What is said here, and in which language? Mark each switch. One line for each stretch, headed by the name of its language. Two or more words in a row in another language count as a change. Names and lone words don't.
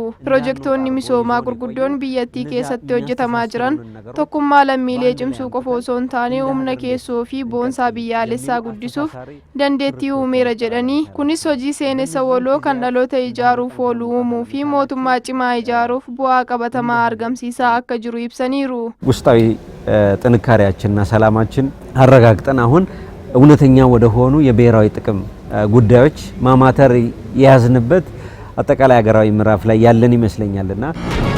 Oromo: Piroojeektoonni misoomaa gurguddoon biyyattii keessatti hojjetamaa jiran tokkummaa lammiilee cimsuu qofa osoo hin taane humna keessoo fi boonsaa biyyaalessaa guddisuuf dandeettii uumeera jedhanii kunis hojii seenessa waloo kan dhaloota ijaaruuf oolu uumuu fi mootummaa cimaa ijaaruuf bu'aa qabatamaa argamsiisaa akka jiru ibsaniiru.
Amharic: ውስጣዊ ጥንካሬያችንና ሰላማችን አረጋግጠን አሁን እውነተኛ ወደ ሆኑ የብሔራዊ ጥቅም ጉዳዮች ማማተር የያዝንበት አጠቃላይ ሀገራዊ ምዕራፍ ላይ ያለን ይመስለኛልና